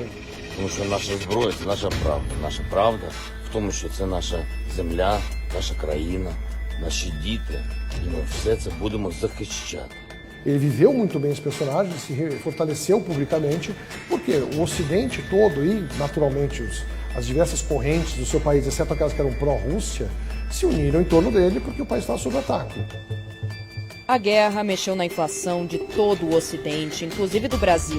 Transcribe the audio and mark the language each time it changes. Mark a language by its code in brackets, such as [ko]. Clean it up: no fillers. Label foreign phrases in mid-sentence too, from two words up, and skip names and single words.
[uk] Тому що наша зброя – це наша правда. Наша правда в тому, що це наша земля, наша країна, наші діти. І ми все це будемо захищати. [pt] Ele viveu muito bem esse personagem, se fortaleceu publicamente, porque o Ocidente todo e, naturalmente, as diversas correntes do seu país, exceto aquelas que eram pró-Rússia, se uniram em torno dele porque o país estava sob ataque. A guerra mexeu na inflação de todo o Ocidente, inclusive do Brasil.